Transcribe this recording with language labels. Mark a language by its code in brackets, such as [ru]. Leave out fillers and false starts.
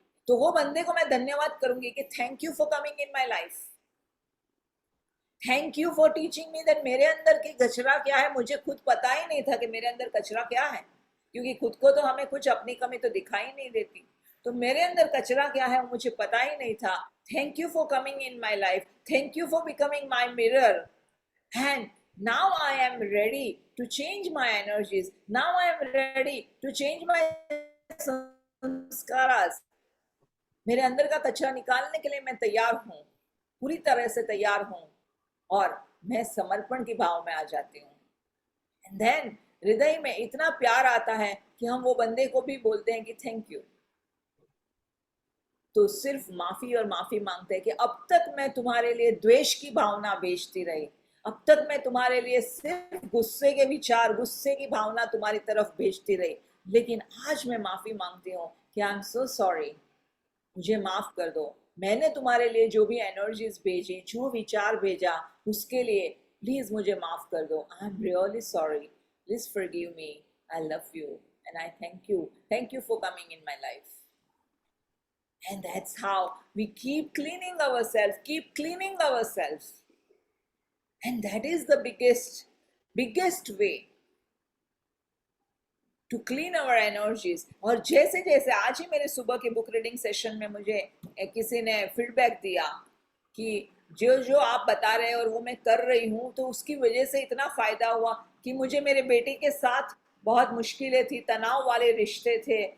[hi] तो वो बंदे को मैं धन्यवाद करूंगी कि [en] thank you for coming in my life, thank you for teaching me that [hi] मेरे अंदर की कचरा क्या है। मुझे खुद पता ही नहीं था कि मेरे अंदर कचरा क्या है, क्योंकि खुद को तो हमें कुछ अपनी कमी तो दिखाई नहीं देती। तो मेरे अंदर कचरा क्या है मुझे पता ही नहीं था। [en] Thank you for coming in my life, thank you for becoming my mirror, and now I am ready to change my energies, now I am ready to change my sanskaras। [hi] मेरे अंदर का कचरा निकालने के लिए मैं तैयार हूँ, पूरी तरह से तैयार हूँ, और मैं समर्पण की भाव में आ जाती हूँ। [en] and then [hi] हृदय में इतना प्यार आता है कि हम वो बंदे को भी बोलते हैं कि थैंक यू। तो सिर्फ माफी और माफी मांगते हैं कि अब तक मैं तुम्हारे लिए द्वेष की भावना भेजती रही, अब तक मैं तुम्हारे लिए सिर्फ गुस्से के विचार, गुस्से की भावना तुम्हारी तरफ भेजती रही, लेकिन आज मैं माफी मांगती हूँ कि [en] I am so sorry, [hi] मुझे माफ कर दो। मैंने तुम्हारे लिए जो भी एनर्जीज भेजी, जो विचार भेजा, उसके लिए प्लीज मुझे माफ कर दो। [en] I am really sorry, please forgive me, I love you and I thank you for coming in my life. And that's how we keep cleaning ourselves. And that is the biggest way to clean our energies. [hi] और जैसे जैसे आज ही मेरे सुबह के book reading session में मुझे किसी ने फीडबैक दिया कि जो जो आप बता रहे हैं और वो मैं कर रही हूँ, तो उसकी वजह से इतना फायदा हुआ कि मुझे मेरे बेटे के साथ बहुत मुश्किलें थी, तनाव वाले रिश्ते थे।